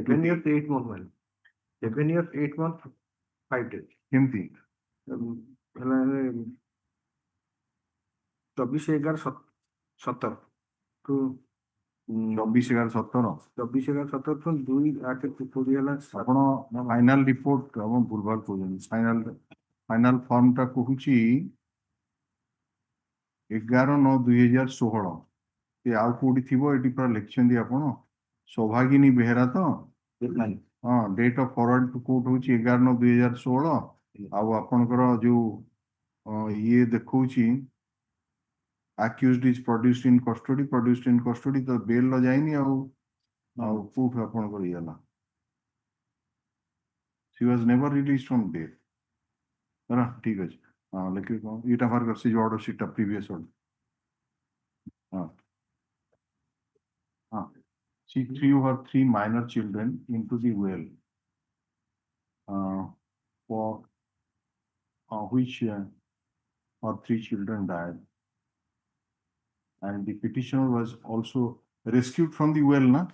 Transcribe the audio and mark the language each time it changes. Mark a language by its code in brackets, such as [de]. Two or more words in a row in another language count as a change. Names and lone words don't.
[en] 7 years, 8 months. 7 years, 8 months, 5 days. [or] କେମିତି? [en] 24/11/17 to 24/11/17 24/11/17 to 2/8/20 ହେଲା। [or] ଆପଣ [en] final report [or] ଆପଣ ଭୁଲଭାଲ କହୁଛନ୍ତି। ଫାଇନାଲ ଫର୍ମଟା କହୁଛି 11/9/2016। ସେ ଆଉ କୋଉଠି ଥିବ, ଏଠି ପୁରା ଲେଖିଛନ୍ତି ଆପଣ ସୌଭାଗିନୀ ବେହେରା ତ? ହଁ, [en] date of forward to court [or] ହଉଛି 11/9/2016। ଆଉ ଆପଣଙ୍କର ଯୋଉ ଇଏ ଦେଖଉଛି [en] accused is produced in custody [or] ତ ବେଲ ଯାଇନି ଆଉ କୋଉଠୁ ଆପଣଙ୍କର ଇଏ ହେଲା? [en] She was never released from bail. [or] ହେଲା, ଠିକ ଅଛି। ହଁ, ଲେଖିବି କଣ ଏଇଟା ବାହାର କର, ସେ ଯୋଉ ଅର୍ଡର ସିଟଟା [en] previous order. [or] ହଁ ହଁ, [en] she threw her 3 minor children into the well, for which her 3 children died. And the petitioner was also rescued from the well, na?